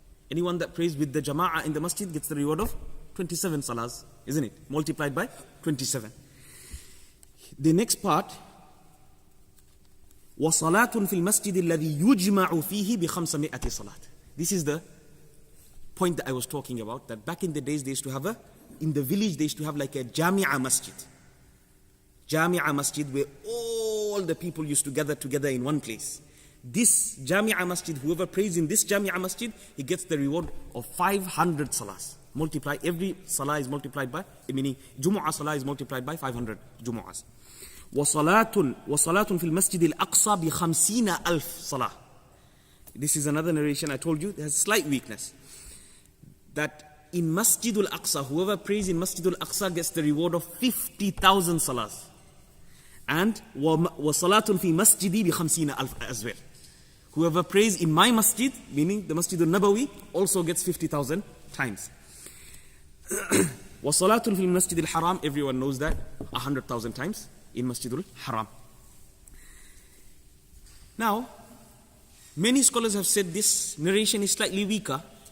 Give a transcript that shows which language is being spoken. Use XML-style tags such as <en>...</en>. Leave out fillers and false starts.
<en>Anyone that prays with the jama'ah in the masjid gets the reward of 27 salahs, isn't it? Multiplied by 27.</en> <ar>The next part, وَصَلَاةٌ فِي الْمَسْجِدِ الَّذِي يُجْمَعُ فِيهِ بِخَمْسَمِائَةِ صَلَاةٍ.</ar> <en>This is the point that I was talking about, that back in the days they used to have in the village they used to have like a Jami'ah masjid. Jami'ah masjid where all the people used to gather together in one place. This Jami'ah masjid, whoever prays in this Jami'ah masjid, he gets the reward of 500 salahs. Multiply, every salah is multiplied by, meaning Jummu'ah salah is multiplied by 500 Jummu'ahs.</en> <ar>وَصَلَاتٌ فِي الْمَسْجِدِ الْأَقْصَى بِخَمْسِينَ أَلْفِ صَلَاةٍ.</ar> <en>This is another narration I told you, there's a slight weakness. That in Masjidul Aqsa, whoever prays in Masjidul Aqsa gets the reward of 50,000 salahs.</en> <ar>And وَصَلَاتٌ فِي مَسْجِدِي بِخَمْسِينَ أَلْفِ</ar> <en>as well. Whoever prays in my masjid, meaning the Masjidul Nabawi, also gets 50,000 times.</en> <ar>وَصَلَاتٌ فِي الْمَسْجِدِ الْحَرَامِ,</ar> <en>everyone knows that, 100,000 times in Masjidul Haram. Now, many scholars have said this narration is slightly weaker.</en>